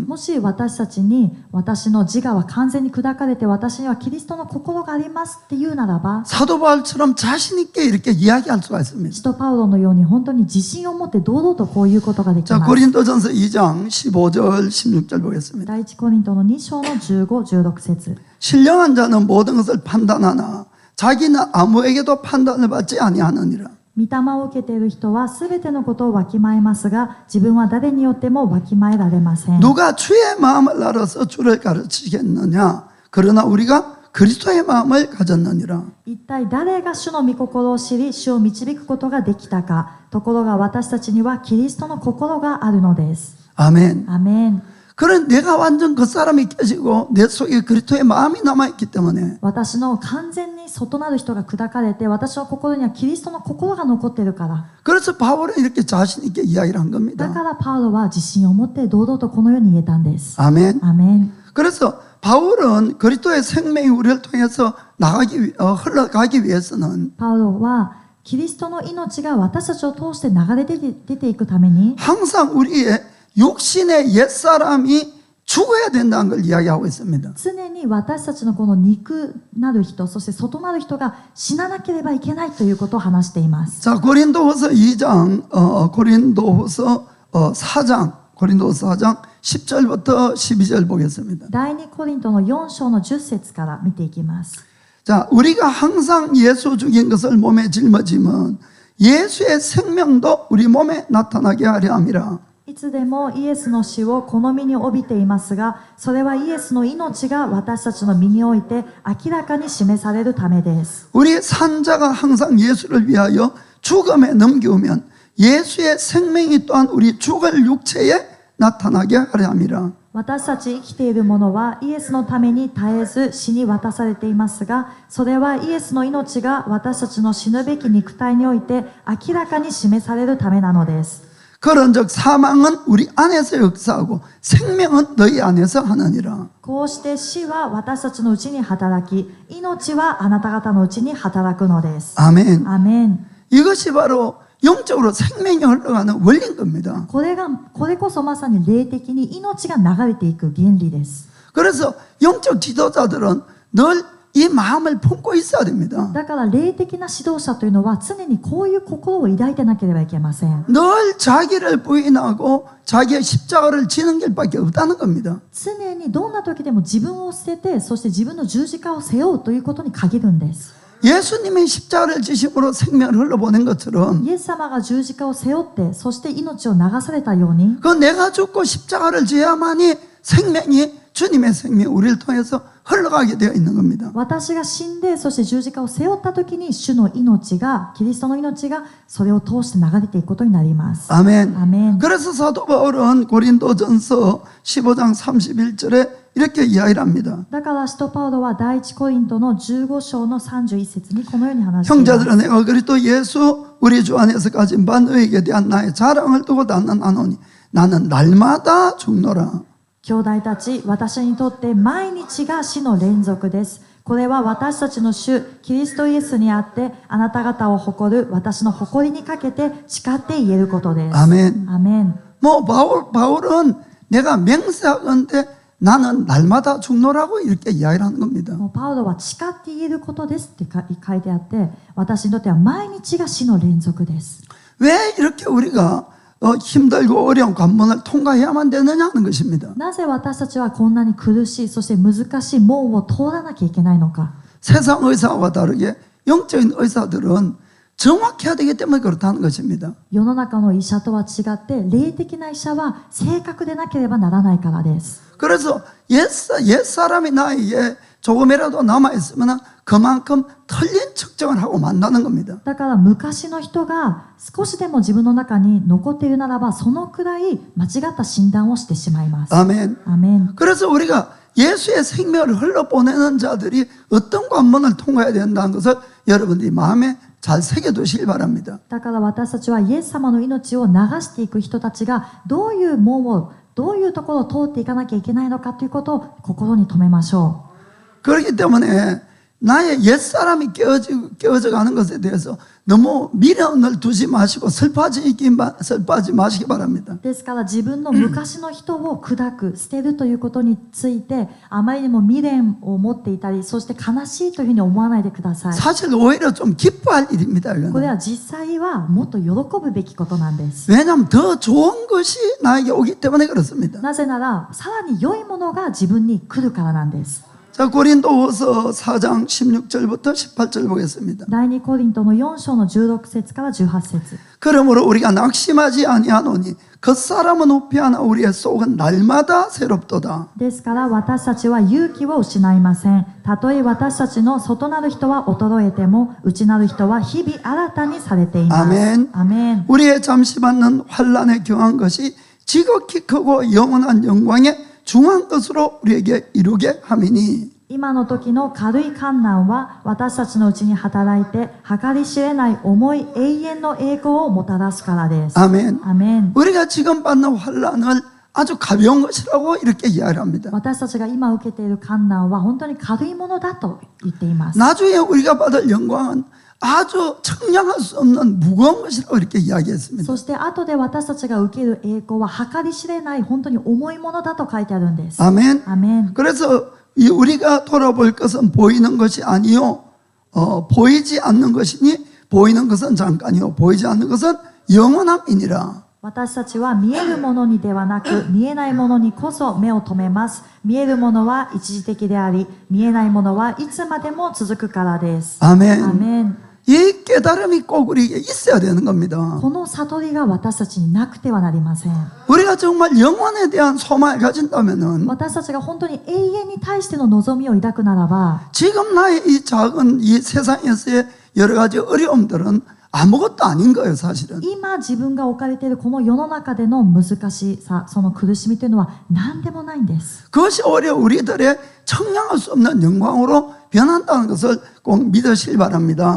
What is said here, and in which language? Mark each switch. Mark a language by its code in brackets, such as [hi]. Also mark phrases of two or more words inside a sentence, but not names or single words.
[ja] もし私たちに私の自我は完全に砕かれて私にはキリストの心がありますって言うならば、 [ko] 사도 바울처럼 자신 있게 이렇게 이야기할 수가 있습니다. [ja] 使徒パウロのように本当に自信を持って堂々とこういうことができ [ko] 자, [ja] ます。 [ko] 고린도전서 2장 15절 16절 보겠습니다. [ja] 第一コリントの2章の15、16節。 [ko] 신령한 자는 모든 것을 판단하나 자기는 아무에게도 판단을 받지 아니하느니라. 御霊を受けている人はすべてのことをわきまえますが、自分は誰によってもわきまえられません。 누가 주의 마음을 알아서 주를 가르치겠느냐? 그러나 우리가 그리스도의 마음을 가졌느니라. [ja] 一体誰が主の御心を知り、主を導くことができたか。ところが私たちにはキリストの心があるのです。 [ko] 아멘. [ja] アメン。 [ko] 그런 내가 완전 그 사람이 깨지고 내 속에 그리스도의 마음이 남아있기 때문에 [ja] 私の完全に外なる人が砕かれて、私の心にはキリストの心が残っているから。 [ko] 그래서 바울은 이렇게 자신 있게 이야기를 한 [ja] だ [ko] 겁니다. [ja] からパウロは自信を持って堂々とこのように言えたんです。 [ko] 아멘. [ja] アメン。 [ko] 그래서 바울은 그리스도의 생명이 우리를 통해서 흘러가기 위해서는 [ja] パウロはキリストの命が私たちを通して流れ出ていくために、 [ko] 항상 우리의 육신의 옛사람이 죽어야 된다는 걸 이야기하고 있습니다. [ja] 常に私たちのこの肉なる人、そして外なる人が死ななければいけないということを話しています。 [ko] 자, 고린도후서 2장, 고린도후서 4장 10절부터 12절 보겠습니다. [ja] 第2コリントの4章の10節から見ていきます。 [ko] 자, 우리가 항상 예수 죽인 것을 몸에 짊어지면 예수의 생명도 우리 몸에 나타나게 하려 함이라. [ja] いつでもイエスの死を好みに帯びていますが、それはイエスの命が私たちの身において明らかに示されるためです。 [ko] 우리 산자가 항상 예수를 위하여 죽음에 넘겨오면 예수의 생명이 또한 우리 죽을 육체에 나타나게 하려 함이라. [ja] 私たち生きている者はイエスのために絶えず死に渡されていますが、それはイエスの命が私たちの死ぬべき肉体において明らかに示されるためなのです。 [ko] 그런즉 사망은 우리 안에서 역사하고 생명은 너희 안에서 하느니라. [ja] こうして死は私たちのうちに働き、命はあなた方のうちに働くのです。 [ko] 아멘. [ja] アメン。 [ko] 이것이 바로 영적으로 생명이 흘러가는 원리인 겁니다. [ja] これこそまさに霊的に命が流れていく原理です。 [ko] 그래서 영적 지도자들은 늘 이 마음을 품고 있어야 됩니다. [ja] だから霊的な指導者というのは常にこういう心を抱いてなければいけません。 [ko] 늘 자기를 부인하고 자기의 십자가를 지는 길밖에 없다는 겁니다. [ja] 常にどんな時でも自分を捨てて、そして自分の十字架を背負うということに限るんです。 [ko] 예수님이 십자가를 지심으로 생명을 흘러보낸 것처럼 [ja] イエス様が十字架を背負って、そして命を流されたように、 [ko] 그 내가 죽고 십자가를 지어야만이 생명이 주님의 생명 우리를 통해서 흘러가게 되어 있는 겁니다. [ja] 私が死んで、そして十字架を背負った時に主の命が、キリストの命がそれを通して流れていくことになります。 [ko] 아멘. [ja] アメン。 [ko] 그래서 사도 바울은 고린도전서 15장 31절에 이렇게 이야기를 합니다. [ja] だから使徒パウロは第一コリントの15章の31節にこのように話しています。 [ko] 형제들아 내가 그리스도 예수 우리 주 안에서 가진 바 너에게 대한 나의 자랑을 두고 나는 나는 날마다 죽노라. [ja] 兄弟たち、私にとって毎日が死の連続です。これは私たちの主キリストイエスにあってあなた方を誇る私の誇りにかけて誓って言えることです。 [ko] 아멘. [ja] アメン。 [ko] 뭐 바울은 내가 맹세하건대 나는 날마다 죽노라고 이렇게 이야기를 하는 겁니다. [ja] もうパウロは誓って言えることですって書いてあって、私にとっては毎日が死の連続です。 [ko] 왜 이렇게 우리가 힘들고 어려운 관문을 통과해야만 되느냐 하는 것입니다. [ja] なぜ私たちはこんなに苦しい、そして難しい門を通らなきゃいけないのか。 [ko] 세상 의사와 다르게 영적인 의사들은 정확해야 되기 때문에 그렇다는 것입니다. [ja] 世の中の医者とは違って霊的な医者は正確でなければならないからです。 [ko] 그래서 옛사람이 나에게 조금이라도 남아있으면 그만큼 틀린 측정을 하고 만나는 겁니다. [ja] だから昔の人が少しでも自分の中に残っているならばそのくらい間違った診断をしてしまいます。 [ko] 아멘. [ja] アメン。 [ko] 그래서 우리가 예수의 생명을 흘러보내는 자들이 어떤 관문을 통과해야 된다는 것을 여러분들이 마음에 잘 새겨두시길 바랍니다. [ja] だから私たちはイエス様の命を流していく人たちがどういう門をどういうところを通っていかなきゃいけないのかということを心に留めましょう。 [ko] 그렇기 때문에 나의 옛사람이 깨어져 가는 것에 대해서 너무 미련을 두지 마시고 슬퍼하지 마시기 바랍니다. [ja] ですから自分の昔の人を砕く、捨てるということについてあまりにも未練を持っていたり、そして悲しいというふうに思わないでください。 [ko] 사실 오히려 좀 기뻐할 일입니다. [ja] これ [ko] 이거는. [ja] は実際はもっと喜ぶべきことなんです。 [ko] 왜냐하면 더 좋은 것이 나에게 오기 때문에 그렇습니다. [ja] なぜならさらに良いものが自分に来るからなんです。 [ko] 자, 고린도후서 4장 16절부터 18절 보겠습니다. [ja] 第2コリントの4章の16節から18節。 [ko] 그러므로 우리가 낙심하지 아니하노니 겉사람은 후피하나 우리의 속은 날마다 새롭도다. [ja] ですから私たちは勇気を失いません。たとえ私たちの外なる人は衰えても内なる人は日々新たにされています。 [ko] 아멘. [ja] アメン。 [ko] 우리의 잠시 받는 환난에 경한 것이 지극히 크고 영원한 영광의 중한 것으로 우리에게 이루게 함이니. [ja] 今の時の軽い困難は私たちのうちに働いて計り知れない重い永遠の栄光をもたらすからです。 [ko] 아멘. [ja] アメン。 [ko] 우리가 지금 받는 환난을 아주 가벼운 것이라고 이렇게 이야기를 합니다. [ja] 私たちが今受けている困難は本当に軽いものだと言っています。 [ko] 나중에 우리가 받을 영광은 아주 측량할 수 없는 무거운 것이라고 이렇게 이야기했습니다. [ja] そして後で私たちが受ける栄光は計り知れない本当に重いものだと書いてあるんです。 [ko] 아멘. [ja] アメン。 [ko] 그래서 우리가 돌아볼 것은 보이는 것이 아니요 보이지 않는 것이니 보이는 것은 잠깐이요 보이지 않는 것은 영원함이니라. [ja] 私たちは見えるものにではなく見えないものにこそ目を留めます。見えるものは一時的であり見えないものはいつまでも続くからです。 [ko] 아멘. [ja] アメン。 [ko] 이 깨달음이 꼭 우리에게 있어야 되는 겁니다. [ja] この悟りが私たちになくてはなりません。 [ko] 우리가 정말 영원에 대한 소망을 가진다면은 [ja] 私たちが本当に永遠に対しての望みを抱くならば [ko] 지금 나의 이 작은 이 세상에서의 여러 가지 어려움들은 아무것도 아닌 거예요, 사실은. [ja] 今自分が置かれているこの世の中での難しさ、その苦しみというのは何でもないんです。 [ko] 그것이 오히려 우리들의 청량할 수 없는 영광으로 변한다는 것을 꼭 믿으시길 바랍니다.